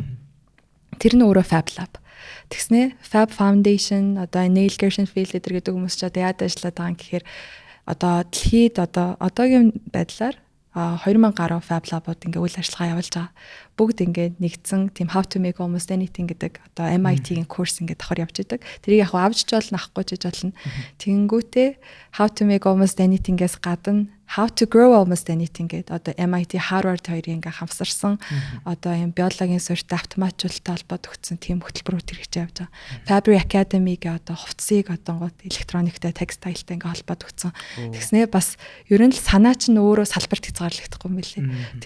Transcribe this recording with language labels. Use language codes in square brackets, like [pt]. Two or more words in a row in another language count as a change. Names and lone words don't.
[mn] Тэр нь өөрөө Fab Lab. Тэгснэ Fab Foundation одоо Neil Gershenfeld гэдэг хүмүүс ч одоо яаж ажиллаад байгаа юм гэхээр одоо дэлхийд одоо одоогийн байдлаар 2000 гаруй Fab Lab-ууд ингээ үйл ажиллагаа явуулж байгаа. Бүгд ингээ нэгдсэн тийм [en] how to make almost anything [mn] гэдэг одоо MIT-ийн курс ингээ давхар явж идэг. Тэрийг яг авч ч болно, авахгүй ч болно. Тэнгүүтээ [en] how to make almost anything- [mn] гээс гадна [en] how to grow almost anything [mn] гэдэг одоо MIT Harvard хоёрын ингээ хамсарсан одоо юм биологийн суурьтай автоматжуулалттай холбоод өгсөн тийм хөтөлбөрүүд хэрэгжиж явж байгаа. Fabric Academy-г одоо хувцсыг одоо гот электрониктэй, текстайлтай ингээ холбоод өгсөн. Тэгснээ бас ер нь л санаа чинь өөрөө салбарт хязгаарлагдахгүй юм билээ.